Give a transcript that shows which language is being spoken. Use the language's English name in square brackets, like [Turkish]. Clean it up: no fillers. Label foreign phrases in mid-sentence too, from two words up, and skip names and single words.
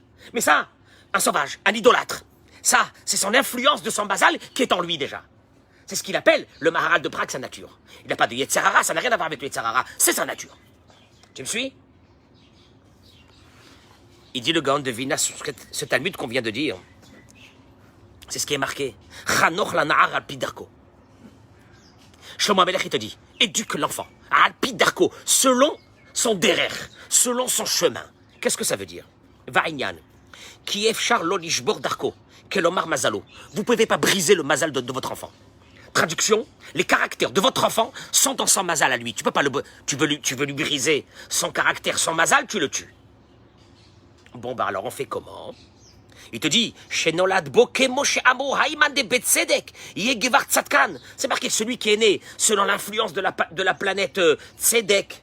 [French] Mais ça, un sauvage, un idolâtre. Ça, c'est son influence de son mazal qui est en lui déjà. C'est ce qu'il appelle le Maharal de Prague, sa nature. Il n'a pas de [Hebrew] יצר הרע, [French] ça n'a rien à voir avec le [Hebrew] יצר הרע. [French] C'est sa nature. Tu me suis? Il dit le Gaon de Vina sur ce Talmud qu'on vient de dire. C'est ce qui est marqué. [Hebrew] חנוך לנער על פי דרכו. [French] Shlomo Amelech, il te dit, éduque l'enfant, [Hebrew] על פי דרכו, [French] selon son derer, selon son chemin. Qu'est-ce que ça veut dire? [Hebrew] והענין, כי אפשר לא לשבור דרכו, כלומר מזלו. [French] Vous ne pouvez pas briser le mazal de votre enfant. Traduction, les caractères de votre enfant sont dans son mazal à lui. Tu peux pas tu veux lui briser son caractère, son mazal, tu le tues. Bon, bah alors on fait comment? Il te dit, c'est marqué celui qui est né selon l'influence de la planète Tzedek.